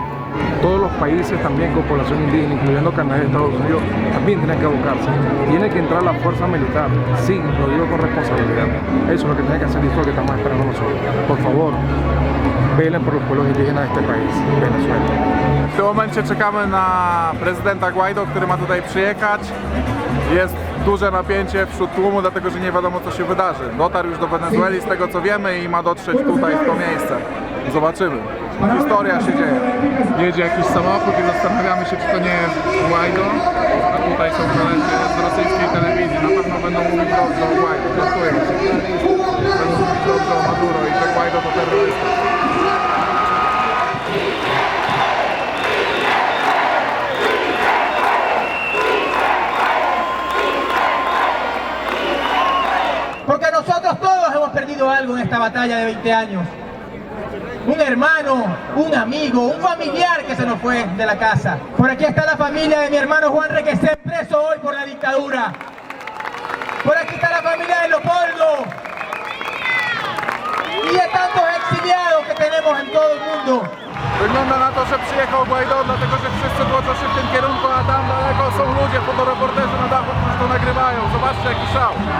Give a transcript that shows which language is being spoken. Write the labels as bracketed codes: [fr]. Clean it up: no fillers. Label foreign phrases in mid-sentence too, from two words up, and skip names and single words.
[es] Todos los países también con población indígena, incluyendo Canadá y Estados Unidos, también tienen que abocarse. Tiene que entrar la fuerza militar, sí, lo digo con responsabilidad. Eso es lo que tiene que hacer y es lo que estamos esperando nosotros. Por favor, velen por los pueblos indígenas de este país, Venezuela. [pl] W tym momencie czekamy na prezydenta Guaido, który ma tutaj przyjechać. Jest duże napięcie wśród tłumu, dlatego że nie wiadomo, co się wydarzy. Dotarł już do Wenezueli z tego, co wiemy, i ma dotrzeć tutaj w to miejsce. Zobaczymy. Historia się dzieje. Jedzie jakiś samochód i zastanawiamy się, czy to nie jest Guaido, a tutaj są koledzy z rosyjskiej telewizji. Na pewno będą mówić dobrze o Guaido. Żartuję się. Będą mówić dobrze o Maduro i że Guaido to terrorysta. [es] Porque nosotros todos hemos perdido algo en esta batalla de 20 años. Un hermano, un amigo, un familiar que se nos fue de la casa. Por aquí está la familia de mi hermano Juan Requesén, preso hoy por la dictadura. Por aquí está la familia de Leopoldo. Y de tantos exiliados que tenemos en todo el mundo. [pl] Wygląda na to, że przyjechał Guaido, dlatego że wszyscy tłoczą się w tym kierunku, a tam daleko są ludzie, fotoreporterzy na dachu, którzy to nagrywają. Zobaczcie, jaki szał.